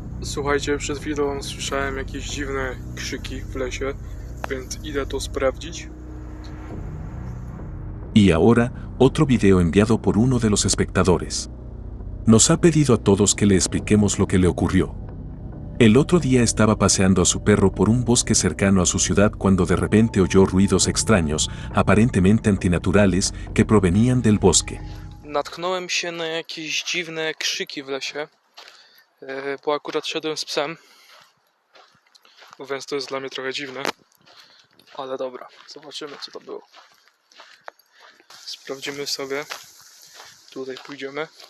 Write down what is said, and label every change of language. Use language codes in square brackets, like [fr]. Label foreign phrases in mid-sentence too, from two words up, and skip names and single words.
[pl] Słuchajcie, przed chwilą słyszałem jakieś dziwne krzyki w lesie, więc idę to sprawdzić. [es] Y ahora, otro video enviado por uno de los espectadores. Nos ha pedido a todos que le expliquemos lo que le ocurrió. El otro día estaba paseando a su perro por un bosque cercano a su ciudad cuando de repente oyó ruidos extraños, aparentemente antinaturales, que provenían del bosque. [pl] Natknąłem się na jakieś dziwne krzyki w lesie, bo akurat szedłem z psem, więc to jest dla mnie trochę dziwne. Ale dobra, zobaczymy co to było. Sprawdzimy sobie. Tutaj pójdziemy.